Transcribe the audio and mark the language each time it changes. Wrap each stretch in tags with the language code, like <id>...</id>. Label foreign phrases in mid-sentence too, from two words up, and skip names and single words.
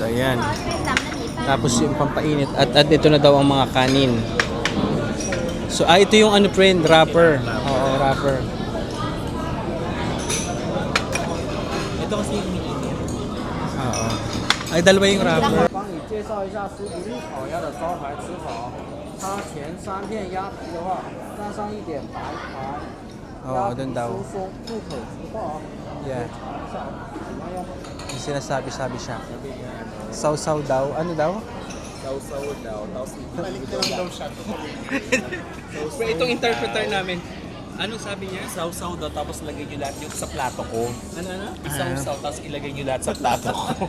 <tl>Ayan. Tapos yung pampainit. At ito na daw ang mga kanin. So, ito yung ano friend, wrapper. Oo, wrapper. Ito kasi yung oo. Ay, dalawa yung wrapper.</tl> <zh>帮你介绍一下酥皮绿烤鸭的招牌吃法。它前3片鸭皮的话，沾上一点白糖，</zh> <tl>Oo, dun daw.</tl> <zh>酥松，入口即化。 Yeah. 尝一下，怎么样？</zh> <tl>Yung sinasabi-sabi siya. Sausaw daw. Ano daw? Pero itong interpreter namin, anong sabi niya? Sausaw daw, tapos lagay nyo lahat yung sa plato ko. Ano? Isausaw, tapos ilagay nyo lahat sa plato ko.</tl>